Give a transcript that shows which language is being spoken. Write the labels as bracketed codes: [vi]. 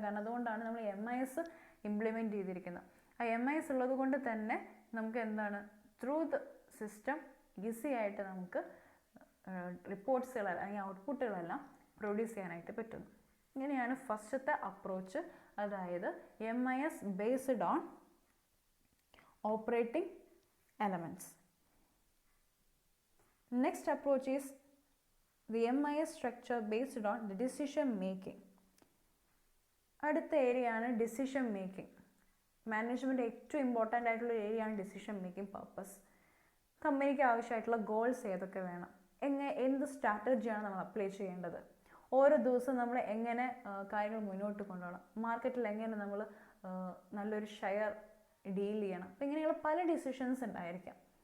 [ml] കാരണം അതുകൊണ്ടാണ് നമ്മൾ MIS ഇംപ്ലിമെൻറ്റ് ചെയ്തിരിക്കുന്നത്. ആ MIS ഉള്ളത് കൊണ്ട് തന്നെ നമുക്ക് എന്താണ് [en] through the system [ml] ഈസി ആയിട്ട് നമുക്ക് റിപ്പോർട്ട്സുകൾ അല്ലെങ്കിൽ ഔട്ട്പുട്ടുകളെല്ലാം പ്രൊഡ്യൂസ് ചെയ്യാനായിട്ട് പറ്റുന്നു. ഇങ്ങനെയാണ് ഫസ്റ്റത്തെ അപ്രോച്ച്, അതായത് [en] MIS based on operating elements. Next approach is the MIS structure based on the decision making. [ml] അടുത്ത ഏരിയ ആണ് ഡിസിഷൻ മേക്കിംഗ്. മാനേജ്മെൻറ്റ് ഏറ്റവും ഇമ്പോർട്ടൻ്റ് ആയിട്ടുള്ള ഏരിയ ആണ് ഡിസിഷൻ മേക്കിംഗ് പർപ്പസ്. കമ്പനിക്ക് ആവശ്യമായിട്ടുള്ള ഗോൾസ് ഏതൊക്കെ വേണം, എന്ത് സ്ട്രാറ്റജിയാണ് നമ്മൾ അപ്ലൈ ചെയ്യേണ്ടത്, ഓരോ ദിവസവും നമ്മൾ എങ്ങനെ കാര്യങ്ങൾ മുന്നോട്ട് കൊണ്ടുപോകണം, മാർക്കറ്റിൽ എങ്ങനെ നമ്മൾ നല്ലൊരു ഷെയർ ഡീൽ ചെയ്യണം, അപ്പോൾ ഇങ്ങനെയുള്ള പല ഡിസിഷൻസ് ഉണ്ടായിരിക്കാം.